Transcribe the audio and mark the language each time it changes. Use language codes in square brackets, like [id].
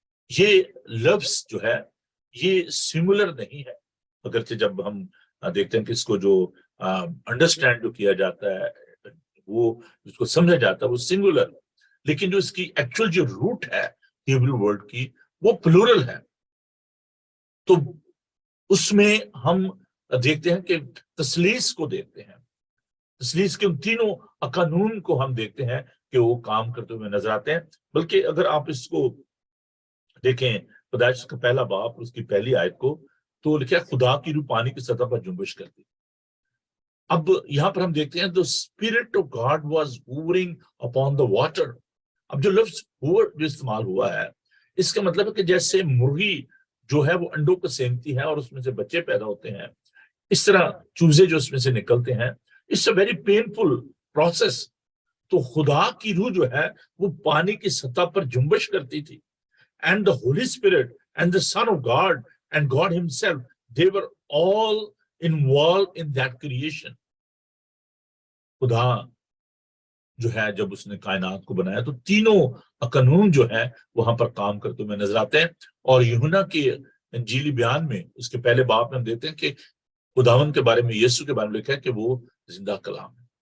[ur] یہ لفظ جو ہے یہ سنگولر نہیں ہے، اگرچہ جب ہم دیکھتے ہیں کہ اس کو جو انڈرسٹینڈ جو کیا جاتا ہے، وہ اس کو سمجھا جاتا ہے وہ سنگولر، لیکن جو اس کی ایکچوئل جو روٹ ہے ہیبرو ورڈ کی وہ پلورل ہے۔ تو اس میں ہم دیکھتے ہیں کہ تثلیث کو دیکھتے ہیں، اس لیے اس کے ان تینوں قانون کو ہم دیکھتے ہیں کہ وہ کام کرتے ہوئے نظر آتے ہیں. بلکہ اگر آپ اس کو دیکھیں پیدائش کا پہلا باب اس کی پہلی آیت کو تو لکھا ہے خدا کی روح پانی کی سطح پر جنبش کرتی. اب یہاں پر ہم دیکھتے ہیں [en] the spirit of God was hovering upon the water. [ur] اب جو لفظ hover جو استعمال ہوا ہے اس کا مطلب ہے کہ جیسے مرغی جو ہے وہ انڈوں کو سینکتی ہے اور اس میں سے بچے پیدا ہوتے ہیں, اس طرح چوزے جو اس میں سے نکلتے ہیں, [en] it's a very painful process. [ur] تو خدا کی روح جو ہے وہ پانی کی سطح پر جنبش کرتی تھی. [en] And the Holy Spirit and the Son of God and God himself, they were all involved in that creation. [ur] خدا جو ہے جب اس نے کائنات کو بنایا تو تینوں قانون جو ہے وہاں پر کام کرتے ہوئے نظر آتے ہیں. اور یوحنا کے انجیلی بیان میں اس کے پہلے باب میں ہم دیکھتے ہیں کہ خداوند کے بارے میں, یسوع کے بارے میں لکھا ہے کہ وہ زندہ کلام ہے.